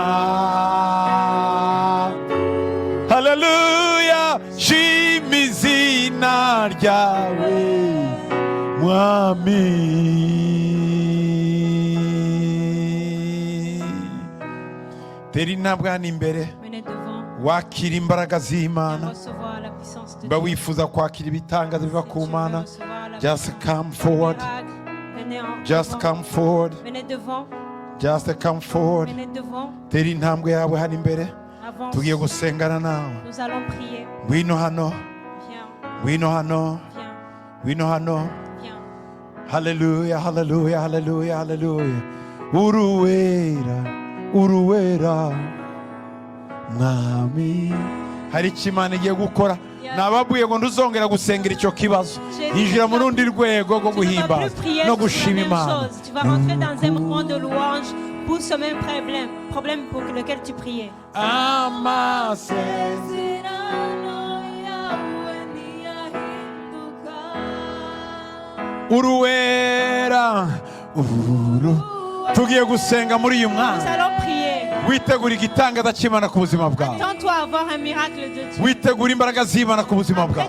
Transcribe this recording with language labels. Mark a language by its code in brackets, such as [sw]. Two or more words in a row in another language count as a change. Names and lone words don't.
[rw] mpamvu haleluya shima izina ryawe mwami tera intambwe hano imbere wakira imbaraga z'Imana mba wifuza kwakira ibitangaza biva ku Mana [en] just come forward just come forward just come forward [rw] tera intambwe yawe hano imbere tugiye gusengana nawe ngwino hano haleluya haleluya haleluya haleluya uruwera mwami hari icyo Imana igiye gukora nababwiye ngo ntuzongera gusengera icyo kibazo yinjira mu rundi rwego rwo guhimbaza no gushima Imana [fr] pour ce même problème pour lequel tu priais. [rw] Uruwera tugiye gusenga muri uyu mwanya witegura igitangaza cy'Imana ku buzima bwawe witegura imbaraga z'Imana ku buzima bwawe